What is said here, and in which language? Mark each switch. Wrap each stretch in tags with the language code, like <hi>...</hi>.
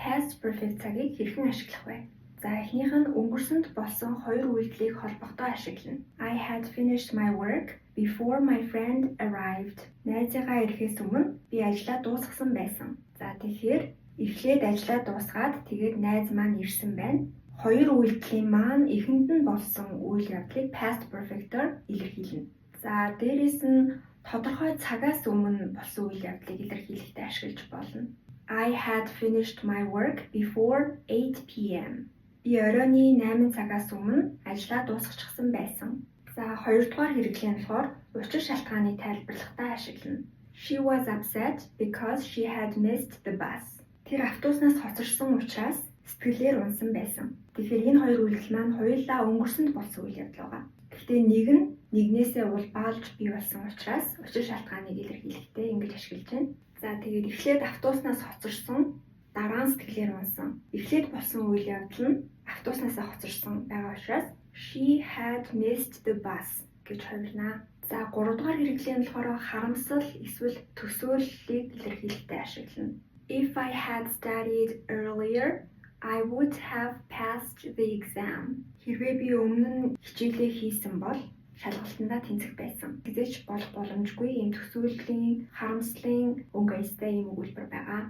<en>past perfect</en> <mn>цагийг хэрхэн ашиглах вэ? За эхнийх нь өнгөрсөнд болсон хоёр үйлдэлийг холбохдоо ашиглана.</mn> <en>I had finished my work before my friend arrived.</en> <mn>Найзыгаа ирэхээс өмнө би ажлаа дуусгасан байсан. За тэгэхээр эхлээд ажлаа дуусгаад тэгээд найз маань ирсэн байна. Хоёр үйлдэлийн маань эхэнд нь болсон үйл явдлыг past perfect-оор илэрхийлнэ. За дээрээс нь тодорхой цагаас өмнө болсон үйл явдлыг илэрхийлэхдээ ашиглаж болно.</mn> <en>I had finished my work before 8 p.m.</en> <mn>Би оройн 8 цагаас өмнө ажлаа дуусгачихсан байсан. За хоёрдугаар хэрэглэн болохоор учир шалтгааныг тайлбарлахдаа ашиглана.</mn> <en>She was upset because she had missed the bus.</en> <mn>Тэр автобуснаас хоцорсон учраас сэтгэлээр унсан байсан. Тэгэхээр энэ хоёр үйлдэл маань хоёулаа өнгөрсөнд болсон үйл явдал байгаа. Гэхдээ нэг нь нэгнээсээ улбаалж бий болсон учраас учир шалтгааныг илэрхийлэхдээ ингэж ашиглаж байна. За тэгээд эхлээд автобуснаас хоцорсон, дараа нь сэтгэлээр унсан. Эхлээд болсон үйл явдал нь автобуснаас хоцорсон байгаа учраас</mn> <en>she had missed the bus</en> <mn>гэж хувирна. За 3 дугаар хэрэглэн болохоор харамсал эсвэл төсөөллийг илэрхийлэхдээ ашиглана.</mn> <en>If I had studied earlier, I would have passed the exam.</en> <mn>Хэрвээ би өмнө нь хичээлээ хийсэн бол шалгалтандаа тэнцэх байсан. Тэгэж болох боломжгүй ийм төсөөллийн, харамслын өнгө аястай ийм өгүүлбэр байгаа.</mn>